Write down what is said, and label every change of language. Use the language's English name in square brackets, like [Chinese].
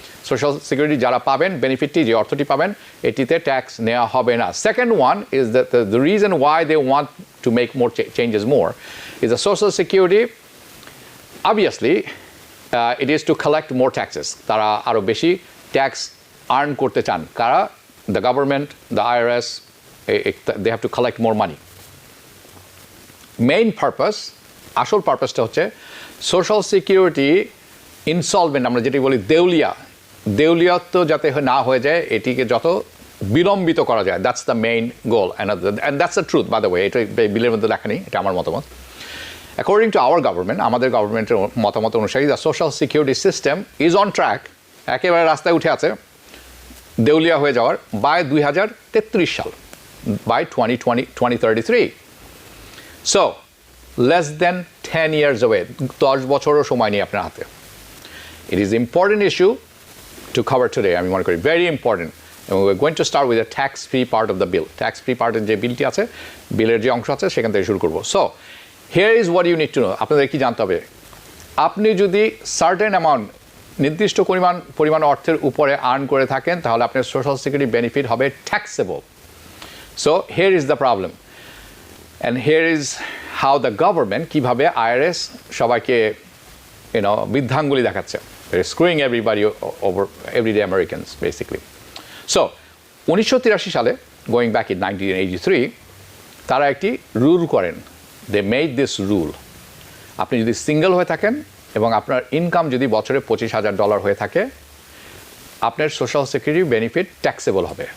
[Bangla] Social security যারা পাবেন, বেনিফিটটি, যে অর্থটি পাবেন, এটিতে ট্যাক্স নেওয়া হবে না। [English] Second one is the reason why they want to make more changes more is the social security obviously it is to collect more taxes. [Bangla] তারা আরও বেশি ট্যাক্স আর্ন করতে চান। কারা? [English] The government, the IRS, they have to collect more money. [Bangla] Main purpose, আসল পারপাসটা হচ্ছে social security insolvent, আমরা যেটি বলি দেউলিয়াত্ব যাতে না হয়ে যায়, এটিকে যত বিলম্বিত করা যায়, [English] That's the main goal. And that's the truth, by the way. [Bangla] এটা বিলের মধ্যে লেখা নেই, এটা আমার মতামত। [English] According to our government, [Bangla] আমাদের গভর্নমেন্টের মতামত অনুসারে, [English] the social security system is on track, [Bangla] একেবারে রাস্তায় উঠে আছে দেউলিয়া হয়ে যাওয়ার বাই 2033 সাল, by 2033। [English] so less than 10 years away, [Bangla] 10 বছরও সময় নেই আপনার হাতে। [English] it is important issue to cover today, [Bangla] আমি মনে করি [English] Very important. [Bangla] এবং [English] We are going to start with the tax free part of the bill. [Bangla] Tax free পার্টের যে বিলটি আছে, বিলের যে অংশ আছে, সেখান থেকে শুরু করবো। [English] So here is what you need to know. [Bangla] আপনাদের কি জানতে হবে? আপনি যদি সার্টেন অ্যামাউন্ট, নির্দিষ্ট পরিমাণ অর্থের উপরে আর্ন করে থাকেন, তাহলে আপনার সোশ্যাল সিকিউরিটি বেনিফিট হবে taxable. [English] so here is the problem, and here is how the government, [Bangla] কিভাবে IRS সবাইকে বৃদ্ধাঙ্গুলি দেখাচ্ছে, [English] screwing everybody over, everyday Americans basically. So 1983 সালে, going back in 1983, [Bangla] তারা একটি রুল করেন। [English] They made this rule. [Bangla] আপনি যদি সিঙ্গেল হয়ে থাকেন এবং আপনার ইনকাম যদি বছরে $25,000 হয়ে থাকে, আপনার সোশ্যাল সিকিউরিটি বেনিফিট ট্যাক্সেবল হবে।